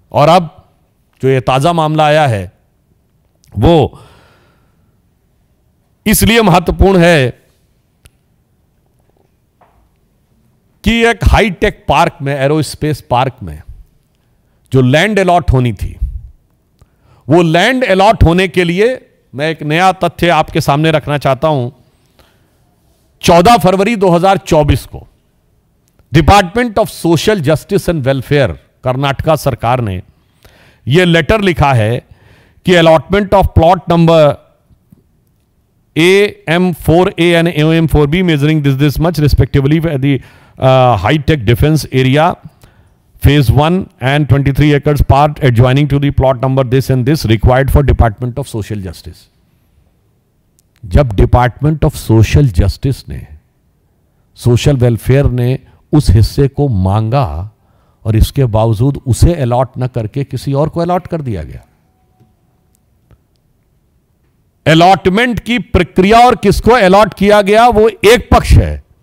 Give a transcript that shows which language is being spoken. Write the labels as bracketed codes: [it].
[hi] और अब जो ये ताजा मामला आया है वो इसलिए महत्वपूर्ण है कि एक हाईटेक पार्क में, एरोस्पेस पार्क में जो लैंड अलॉट होनी थी, वो लैंड अलॉट होने के लिए मैं एक नया तथ्य आपके सामने रखना चाहता हूं। 14 फरवरी 2024 को department of social justice and welfare Karnataka सरकार ने यह लेटर लिखा है कि allotment of plot number AM4A [en] and AM4B measuring this much respectively for the high-tech defense area phase 1 and 23 acres part adjoining to the plot number this and this required for Department of Social Justice। [hi] जब department of social justice ने, social welfare ने उस हिस्से को मांगा और इसके बावजूद उसे अलॉट न करके किसी और को अलॉट कर दिया गया। अलॉटमेंट की प्रक्रिया और किसको अलॉट किया गया वो एक पक्ष है।